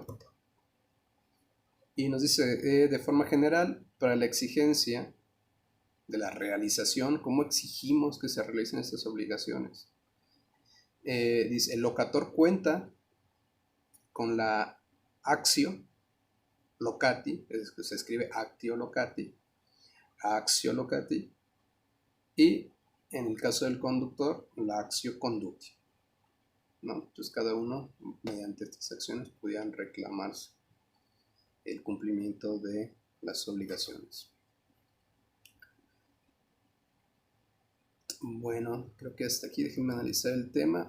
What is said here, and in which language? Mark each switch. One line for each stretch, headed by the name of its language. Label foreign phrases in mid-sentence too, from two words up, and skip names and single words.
Spanish: Y nos dice, de forma general, para la exigencia de la realización, ¿cómo exigimos que se realicen estas obligaciones? Dice, el locator cuenta con la
Latin: actio locati,
Spanish: es que se escribe
Latin: actio locati, actio locati,
Spanish: y en el caso del conductor, la
Latin: actio conducti,
Spanish: ¿no? Entonces cada uno, mediante estas acciones, podían reclamarse el cumplimiento de las obligaciones. Bueno, creo que hasta aquí déjenme analizar el tema.